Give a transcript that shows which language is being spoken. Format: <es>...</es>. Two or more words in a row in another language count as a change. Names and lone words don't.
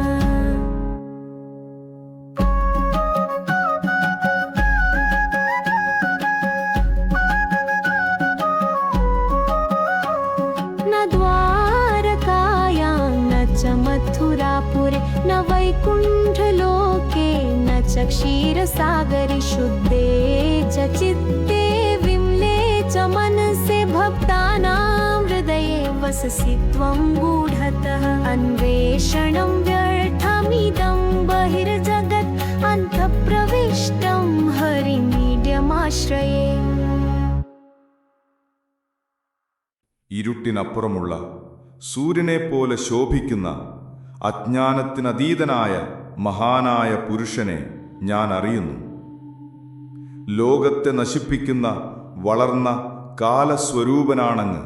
<sa>मथुरापुरे न वैकुण्ठलोके न च क्षीरसागरे शुद्धे च चित्ते विमले च मनसे भक्तानां हृदये वससि त्वं गूढतः। अन्वेषणं व्यर्थमिदं बहिर्जगत् अन्तःप्रविष्टं हरिमीड्यमाश्रये।</sa> <ml>ഇരുട്ടിനപ്പുറമുള്ള സൂര്യനെപ്പോലെ ശോഭിക്കുന്ന അജ്ഞാനത്തിനതീതനായ മഹാനായ പുരുഷനെ ഞാൻ അറിയുന്നു. ലോകത്തെ നശിപ്പിക്കുന്ന വളർന്ന കാലസ്വരൂപനാണങ്ങ്.</ml>